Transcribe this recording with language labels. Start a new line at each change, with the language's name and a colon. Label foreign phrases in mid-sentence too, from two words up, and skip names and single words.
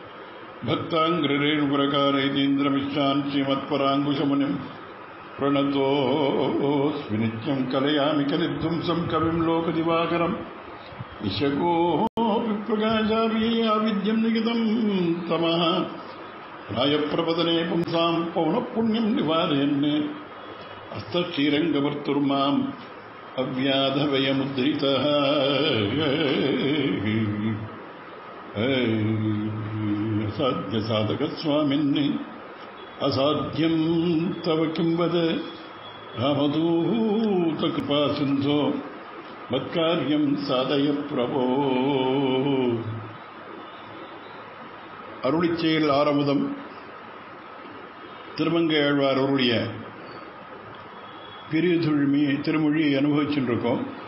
Sanskrit: भक्ताङ्ग्ररेणुपुरकारयतीन्द्रमिश्रान् श्रीमत्पराङ्कुशमुनिं प्रणतोऽस्मि नित्यं कलयामि कलिध्वंसं कविं लोकदिवाकरम् ईशकोऽपि प्रकाशाभियाविद्यं निगितं तमः प्रायप्रपदने पुंसां पौनःपुण्यं निवारयन् हस्तक्षीरङ्गवर्तुर्माम् अव्याधवयमुद्रितः असाध्यसाधकस्वामिन् असाध्यं तव किं वद रामदूतकृपासिन्धो मत्कार्यं साधय प्रभो.
Tamil: அருளிச்செயல் ஆரமுதம் திருமங்கை ஆழ்வார் அவருடைய பெரிய திருமொழியை அனுபவிச்சுருக்கோம்.